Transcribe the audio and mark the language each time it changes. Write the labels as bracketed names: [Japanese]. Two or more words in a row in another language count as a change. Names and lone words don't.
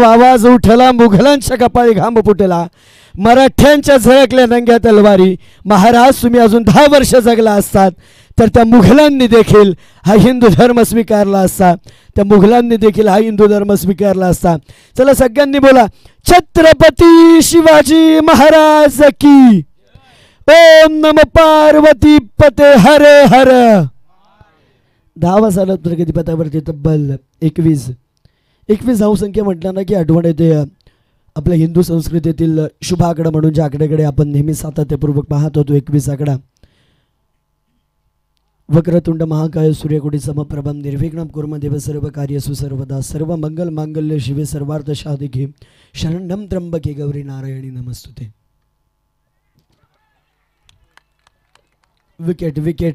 [Marathi] आवाज उठला मुघलांच्या कपाळी घाम फुटला. मराठ्यांच्या झळकल्या नंग्या तलवारी. महाराज तुम्ही अजून 10 वर्ष जगला असतात तर त्या मुघलांनी देखील हा हिंदू धर्म स्वीकारला असता. त्या मुघलांनी देखील हा हिंदू धर्म स्वीकारला असता. चला सगळ्यांनी बोला छत्रपती शिवाजी महाराज की. [Sanskrit] ओम नम पार्वती पते हरे हर. [Marathi] धावा चालत प्रगतीपथावरती तब्बल 21 धावसंख्या म्हटलं ना की आठवण येते आपल्या हिंदू संस्कृतीतील शुभ आकडा म्हणून ज्या आकड्याकडे आपण नेहमी सातत्यपूर्वक पाहत होतो. 21 आकडा. [Sanskrit] वक्रतुंड महाकाय सूर्यकोटी समप्रभम निर्विघ्नं कुर्मदेव सर्व कार्यसु सर्वदा सर्व मंगल मांगल्य शिवे सर्वार्थ साधिके शरणं त्र्यंबके गौरी नारायणी नमस्तुते. [Marathi] विकेट.